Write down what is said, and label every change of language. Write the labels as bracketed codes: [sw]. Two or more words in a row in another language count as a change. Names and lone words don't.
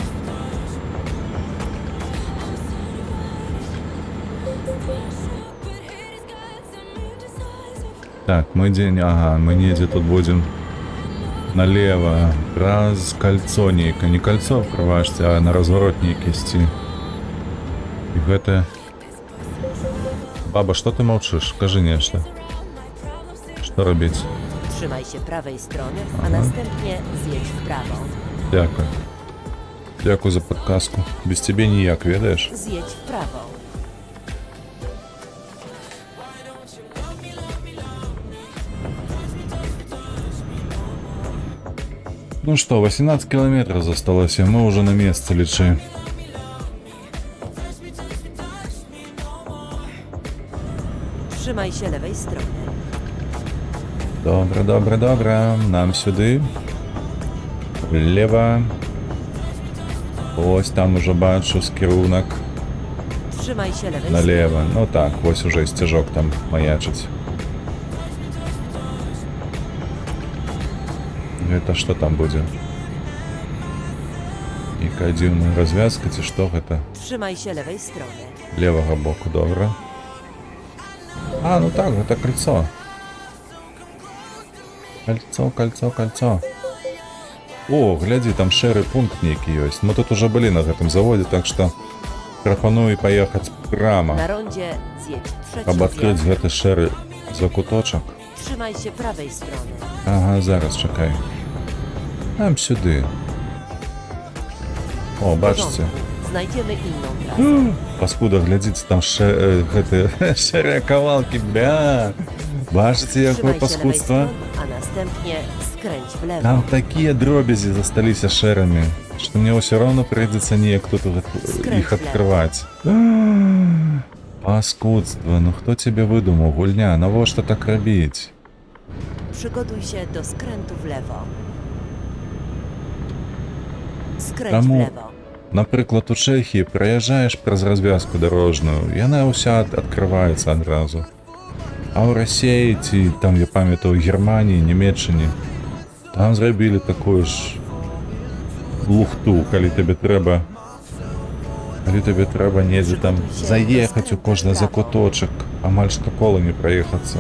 [be] Так, мы дзень, ага, мы недзе тут будзем налево, праз кольцо нейка, не кольцо, прабачце, а на разворот нейкі ісці. І гэта... Баба, што ты маўчыш? Кажы нешта. Што рабіць? [pl] Trzymaj się prawej strony, a następnie zjedź w prawo. [uk] Дякую. Дякую за подказку. [be] Без цябе ніяк, ведаеш? [pl] Zjedź w prawo. [be] Ну што, 18 кілометраў засталося, мы ўжо на месцы, лічы. [pl] Trzymaj się lewej strony. [be] Добра, добра, добра. Нам сюды. [ru] Влево. [be] Ось там ужо бачу скірунак. [pl] Trzymaj się lewej strony. [ru] Налево. [be] Ну так, ось уже сцяжок там маячыць. Гэта што там будзе? Якая дзіўная развязка, ці што гэта? [pl] Trzymaj się lewej strony. [be] Левага боку, добра. А, ну так, гэта кольцо. Кольцо, кольцо, кольцо. О, глядзі, там шэры пункт нейкі ёсць. Мы тут уже былі на гэтым заводзе, так што прапаную паехаць прама, [pl] Na rondzie zjedź trzeci [be] каб адкрыць [pl] zjazd. [be] гэты шэры закуточак. [pl] Trzymaj się prawej strony. [be] Ага, зараз, чакай. Там сюды. О, [pl] W [be] бачыце. [pl] porządku. Znajdziemy inną trasę. [be] Паскуда, глядзіце, там гэты шэрыя кавалкі, бля. Бачыце, якое [pl] Trzymaj się lewej [be] паскудства? [pl] strony, a następnie skręć w lewo. [be] Там такія дробязі засталіся шэрамі, што мне ўсё роўна прыйдзецца неяк тут іх адкрываць. Паскудства, ну хто цябе выдумаў, гульня, навошта так рабіць? [pl] Przygotuj się do skrętu w lewo. Skręć [be] Таму, [pl] w lewo. [be] напрыклад, у Чэхіі праязджаеш праз развязку дарожную, яна ўся адкрываецца адразу. А ў Расіі ці там, я памятаю, Германіі, Нямецчыне, там зрабілі такую ж лухту, калі табе трэба недзе там заехаць у кожны закуточак, амаль што кола не праехацца.